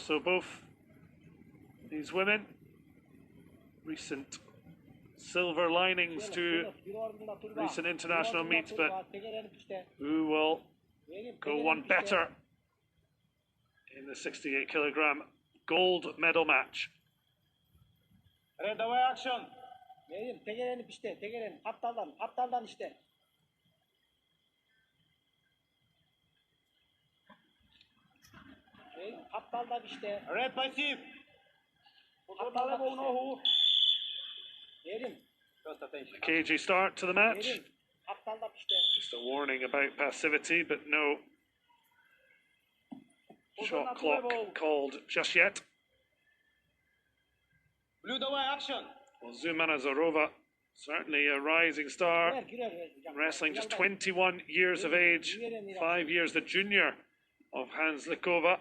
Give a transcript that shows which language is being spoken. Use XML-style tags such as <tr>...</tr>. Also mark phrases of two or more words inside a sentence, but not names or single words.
<en>So both these women, recent silver linings to recent international meets, but who will go one better in the 68 kilogram gold medal match. Давай action.</en> <ky>Мээрим тегеренip иште, тегерен капталдан иште. Мээрим капталдан иште.</ky> <en>Red passive.</en> <ky>Капталдан болну. Мээрим.</ky> <en>A cagey start to the match. Just a warning about passivity, but no shot clock called just yet. Blue, давай action. Well, Jumanazarova, certainly a rising star, wrestling just 21 years of age, 5 years the junior of Hanzlekova.</en>